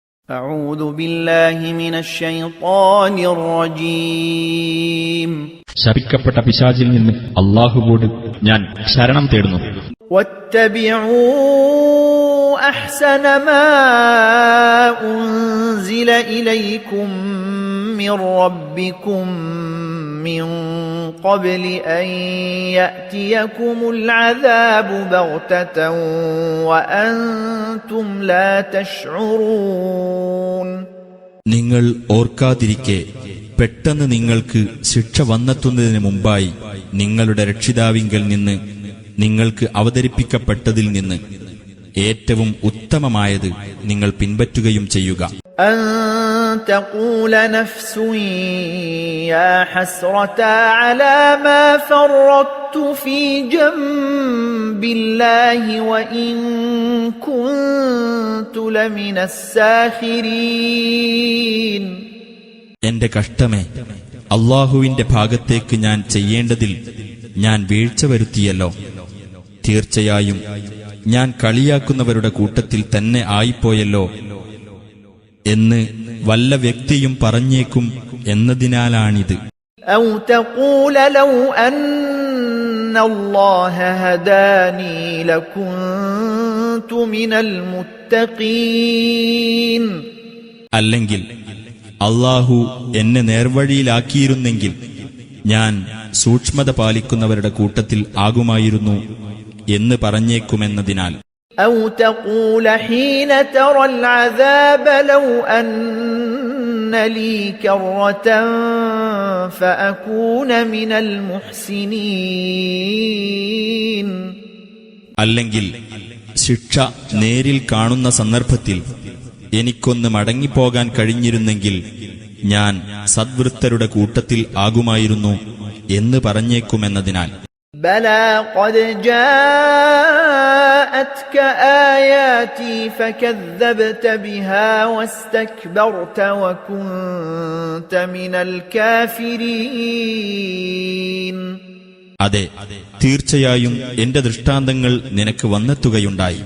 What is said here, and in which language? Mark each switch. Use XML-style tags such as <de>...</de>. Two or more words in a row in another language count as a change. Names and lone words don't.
<ar>أعوذ بالله من الشيطان الرجيم</ar> <ml>ശപിക്കപ്പെട്ട പിശാചിൽ നിന്ന് അല്ലാഹുവോട് ഞാൻ ശരണം തേടുന്നു.</ml> <ar>واتبعوا أحسن ما أنزل إليكم من ربكم من قبل أن يأتيكم العذاب بغتة وأنتم لا تشعرون.</ar> <ml>നിങ്ങൾ ഓർക്കാതിരിക്കെ പെട്ടെന്ന് നിങ്ങൾക്ക് ശിക്ഷ വന്നെത്തുന്നതിന് മുമ്പായി നിങ്ങളുടെ രക്ഷിതാവിങ്കൽ നിന്ന് നിങ്ങൾക്ക് അവതരിപ്പിക്കപ്പെട്ടതിൽ നിന്ന് ഏറ്റവും ഉത്തമമായത് നിങ്ങൾ പിൻപറ്റുകയും ചെയ്യുക.</ml> <ar>أن تقول نفس يا حسرتا على ما فرطت في جنب الله وإن كنت لمن الساخرين.</ar> <ml>എന്റെ കഷ്ടമേ, അല്ലാഹുവിന്റെ ഭാഗത്തേക്ക് ഞാൻ ചെയ്യേണ്ടതിൽ ഞാൻ വീഴ്ച വരുത്തിയല്ലോ. തീർച്ചയായും ഞാൻ കളിയാക്കുന്നവരുടെ കൂട്ടത്തിൽ തന്നെ ആയിപ്പോയല്ലോ എന്ന് വല്ല വ്യക്തിയും പറഞ്ഞേക്കും എന്നതിനാലാണിത്.</ml> <ar>أو تقول لو أن الله هداني لكنت من المتقين.</ar> <ml>അല്ലെങ്കിൽ അല്ലാഹു എന്നെ നേർവഴിയിലാക്കിയിരുന്നെങ്കിൽ ഞാൻ സൂക്ഷ്മത പാലിക്കുന്നവരുടെ കൂട്ടത്തിൽ ആകുമായിരുന്നു എന്ന് പറഞ്ഞേക്കുമെന്നതിനാൽ.</ml> <ar>أو تقول حين ترى العذاب لو أن لي كرة فأكون من المحسنين.</ar> <ml>അല്ലെങ്കിൽ ശിക്ഷ നേരിൽ കാണുന്ന സന്ദർഭത്തിൽ എനിക്കൊന്ന് മടങ്ങിപ്പോകാൻ കഴിഞ്ഞിരുന്നെങ്കിൽ ഞാൻ സദ്വൃത്തരുടെ കൂട്ടത്തിൽ ആകുമായിരുന്നു എന്ന് പറഞ്ഞേക്കുമെന്നതിനാൽ.</ml> <ar>بلى قد جاءتك آياتي فكذبت بها واستكبرت وكنت من الكافرين.</ar> <ml>അതെ, തീർച്ചയായും എന്റെ ദൃഷ്ടാന്തങ്ങൾ നിനക്ക് വന്നെത്തുകയുണ്ടായി.</ml>